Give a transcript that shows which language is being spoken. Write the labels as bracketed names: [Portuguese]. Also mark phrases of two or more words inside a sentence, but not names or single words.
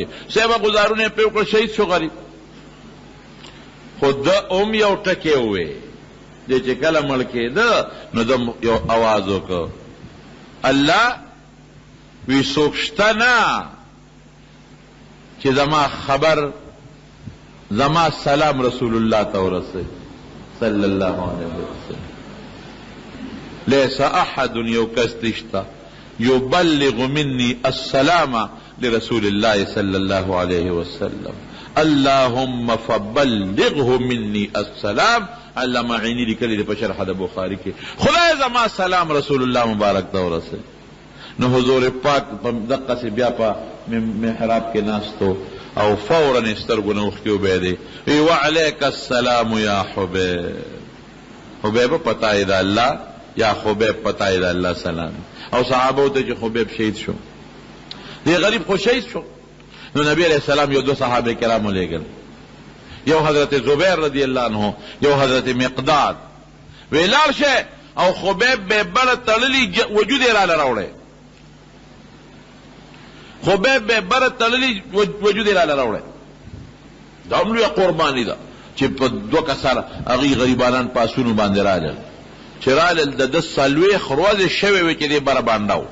[Pashto] صاحبه گزارونه یې پرې وکړه، شهید شو غریب. خو ده هم یو ټکی ووی دی چې کله مړ کېده نو ده یو اواز وکړ، الله وی څوک شته نه چې زما خبر زما سلام رسول الله ته ورسوي [Arabic] صلی الله علیه وسلم. لیس احد [Pashto] یو کس نشته [Arabic] یبلغ منی السلام لرسول الله صلی الله علیه وسلم، اللهم فبلغه منی السلام. [Pashto] علامہ عینی لیکلی دی په شرح د بخاری کې خدای زما سلام رسول الله مبارک ته ورسوي. نو حضور پاک په دقه سے بیا په محراب کې ناستو او فوراً سترګو نه اوښکې وبهېدې، وی [Arabic] وعلیک السلام یا حبیب. [Pashto] حبیب پتا یې د الله یا حبیب پتا یې د الله سلام. او صحابه ته چې حبیب شهید شو، دې غریب خو شهید شو، نو نبی علیہ السلام یو دو صحابه کرامو لېږل، یو حضرت زبیر [Arabic] رضی اللہ عنہ، [Pashto] یو حضرت مقداد. وی لاړ شه او حبیب به بله تړلي وجود یې راله راوړی، خبیب به بره تړلی وجود یې راله راوړی. دا هم لویه قرباني ده چې په دوه کسره هغوی غریبانان په اسونو باندې رالل، چې رالل د ده څلوېښت ورځې شوې وې چې دې بره بانډه و.